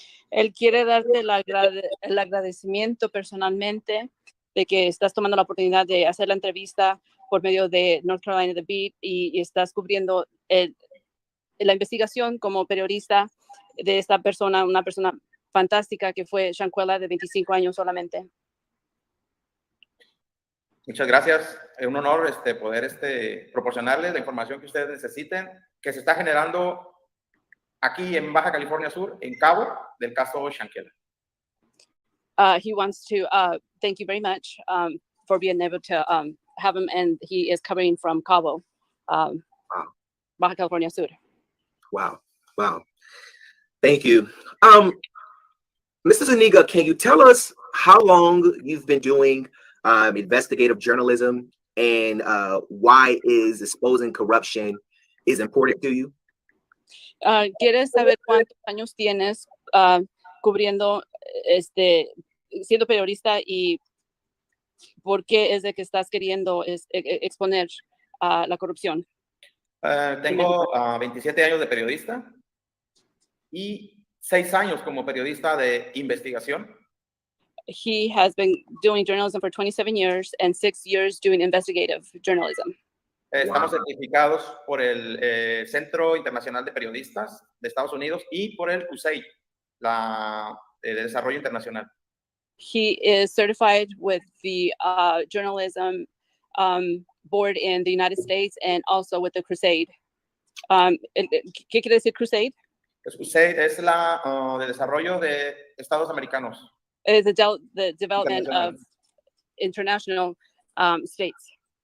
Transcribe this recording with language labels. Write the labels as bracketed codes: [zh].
[es] Él quiere darte el agradecimiento personalmente de que estás tomando la oportunidad de hacer la entrevista por medio de North Carolina The Beat y estás cubriendo la investigación como periodista de esta persona, una persona fantástica que fue SHANQUELLA, de 25 años solamente. Muchas gracias. Es un honor poder proporcionarles la información que ustedes necesiten, que se está generando aquí en Baja California Sur, en Cabo, del caso SHANQUELLA. [en] He wants to thank you very much for being able to have him, and he is coming from Cabo, Baja California Sur. Wow. Thank you. Mr. Zuniga, can you tell us how long you've been doing investigative journalism and why is exposing corruption is important to you? [es] ¿Quieres saber cuántos años tienes cubriendo, siendo periodista, y por qué es de que estás queriendo exponer la corrupción? Tengo 27 años de periodista y 6 años como periodista de investigación. [en] He has been doing journalism for 27 years and 6 years doing investigative journalism. [es] Estamos certificados por el Centro Internacional de Periodistas de Estados Unidos y por el USAID, el Desarrollo Internacional. [en] He is certified with the journalism board in the United States and also with the Crusade. [es] ¿Qué quiere decir Crusade? USAID es de desarrollo de Estados americanos. [en] It is the development of international states.